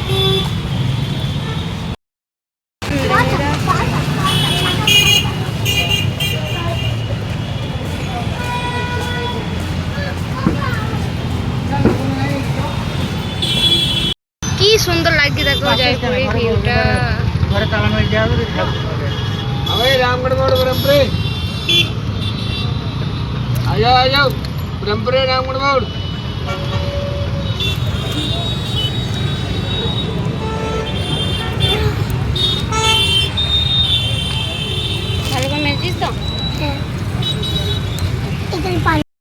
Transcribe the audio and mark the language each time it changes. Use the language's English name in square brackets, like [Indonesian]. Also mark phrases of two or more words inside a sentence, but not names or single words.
[Bangla] কি সুন্দর লাগছে দেখো জয়পুরের ভিউটা। ঘরে তালা মেরে দেওয়া হবে, [Hindi] अबे रामगढ़ मोड़ ब्रह्मपुरे आ जाओ ब्रह्मपुरे रामगढ़ मोड़। [Bangla] ভালো করে মেরেছিস তো? হ্যাঁ এখানে পানি